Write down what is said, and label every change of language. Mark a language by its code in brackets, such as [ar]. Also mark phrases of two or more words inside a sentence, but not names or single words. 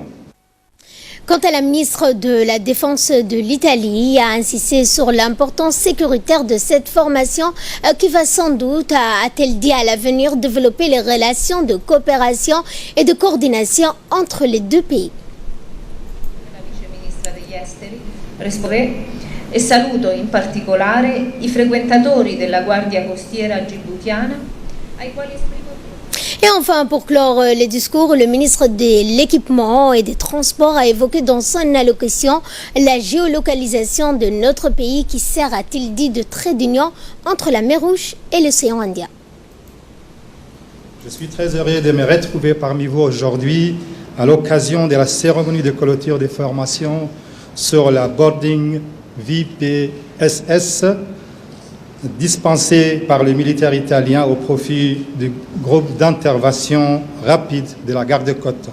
[fr] Quant à la ministre de la Défense de l'Italie, a insisté sur l'importance sécuritaire de cette formation qui va sans doute, a-t-elle dit à l'avenir, développer les relations de coopération et de coordination entre les deux pays. [it] La vice-ministra degli esteri, e saluto in particolare I frequentatori della Guardia Costiera djiboutiana ai quali esprimo. [fr] Et enfin, pour clore les discours, le ministre de l'Équipement et des Transports a évoqué dans son allocution la géolocalisation de notre pays qui sert, a-t-il dit, de trait d'union entre la mer Rouge et l'océan Indien. Je suis très heureux de me retrouver parmi vous aujourd'hui à l'occasion de la cérémonie de clôture des formations sur la boarding VPSS dispensée par les militaires italiens au profit du groupe d'intervention rapide de la garde-côte.